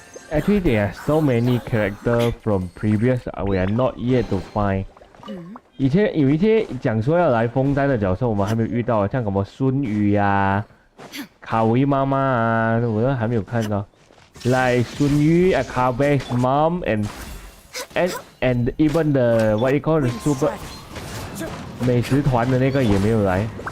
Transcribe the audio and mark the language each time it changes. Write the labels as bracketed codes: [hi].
[en] Actually, there are so many characters from previous we are not yet to find. [zh] 以前有一些讲说要来封单的角色，我们还没有遇到，像什么孙宇呀、卡维妈妈啊，我都还没有看到。 [en] Like 孙宇、Kabe's mom and even the what you call the super [zh] 美食团的那个也没有来。